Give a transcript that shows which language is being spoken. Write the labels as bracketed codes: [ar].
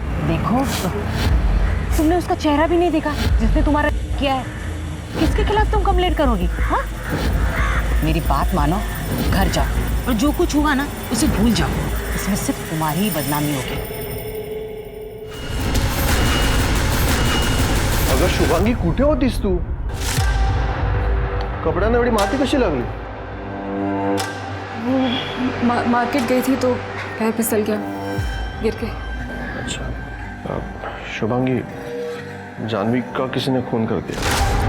[hi] देखो, तुमने उसका चेहरा भी नहीं देखा जिसने तुम्हारा किया है। किसके खिलाफ तुम कंप्लेंट करोगी? हाँ? मेरी बात मानो, घर जाओ और जो कुछ हुआ ना उसे भूल जाओ। इसमें सिर्फ तुम्हारी ही बदनामी होगी। [mr] अगं शुभांगी, कुठे होतीस तू? कपड्यांना एवढी माती कशी लागली? [hi] मार्केट गई थी तो पैर फिसल गया, गिर के। अच्छा, शुभांगी, जानवी का किसी ने खून कर दिया।